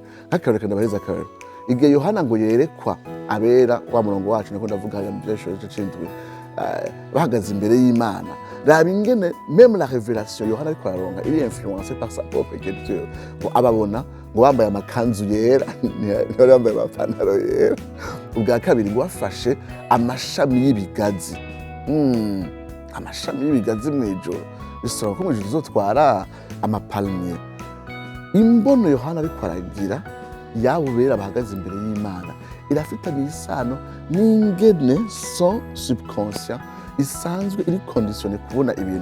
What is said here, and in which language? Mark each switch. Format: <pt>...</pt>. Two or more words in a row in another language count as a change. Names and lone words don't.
<rn>Nk'akarorero ndabareza akarorero, igihe Yohana ngo yerekwa abera wa murongo wacu niko ndavuga mu vyahishuriwe c'indwi, bahagaze imbere y'Imana, raba ingene</rn> <fr>même la révélation</fr> <rn>Yohana ariko araronka iri</rn> <fr>influencé par sa propre écriture,</fr> <rn>ngo ababona ngo bambaye amakanzu yera, ntibari bambaye amapantaro yera. Ubwa kabiri ngo bafashe amashami y'ibigazi, amashami y'ibigazi mw'ijoro, bisaba ko mw'ijoro uzotwara amapalmier. Imbono Yohana ariko aragira yabo bera bahagaze imbere y'Imana irafitanye isano n'ingene</rn> <fr>son subconscient</fr> <rn>isanzwe iri conditionné kubona ibintu.</rn>